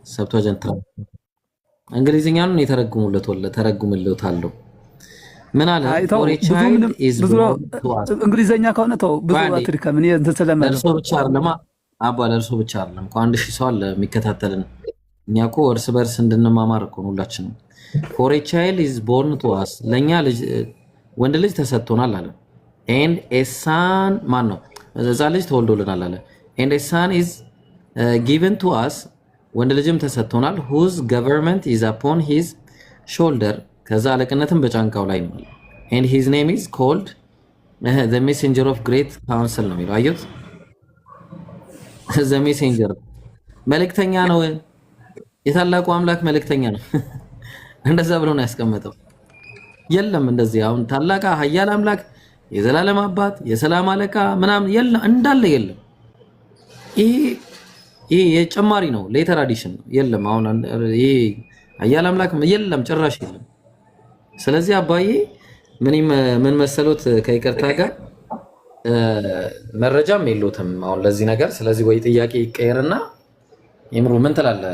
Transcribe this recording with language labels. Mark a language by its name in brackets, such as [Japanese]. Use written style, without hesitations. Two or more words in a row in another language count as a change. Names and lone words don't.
[Amharic] ሰብቷጀንት እንግሊዝኛውን ተረጉምለታለሁ። ምን አለ? እንግሊዝኛ ከሆነ ተው ብዙ አትድከም። እኔ እንትን ስለማለት ለእርሶ ብቻ አይደለም አባ፣ ለእርሶ ብቻ አይደለም እኮ 1000 ሰው አለ የሚከታተልን። እኛ እኮ እርስ በርስ እንድንማማር እኮ ነው ሁላችንም። [English] for a child is born to us [Amharic] ለኛ ወንድ ልጅ ተሰጥቶናል አለ። [English] and a son [Amharic] ማን ነው? እዛ ልጅ ተወልዶልናል አለ። [English] and a son is given to us [Amharic] ወንድ ልጅም ተሰጥቶናል [English] whose government is upon his shoulder [Amharic] ከዛ አለቅነትም በጫንቃው ላይ ነው። [English] and his name is called the messenger of great counsel [Amharic] ነው የሚለው። አዩት [English] the messenger [Amharic] መልእክተኛ ነው። የታላቁ አምላክ መልእክተኛ ነው። እንደዛ ብሎ ነው ያስቀመጠው። የለም እንደዚህ አሁን ታላቅ ኃያል አምላክ የዘላለም አባት የሰላም አለቃ ምናምን የለም እንዳለ የለም። ይሄ የጨማሪ ነው፣ [English] later addition [Amharic] ነው። የለም አሁን ይሄ ኃያል አምላክ የለም ጭራሽ የለም። ስለዚህ አባዬ ምን መሰሎት ከይቅርታ ጋር መረጃም የለውም አሁን ለዚህ ነገር። ስለዚህ ወይ ጥያቄ ይቀየርና ይምሩ ምን ትላለህ?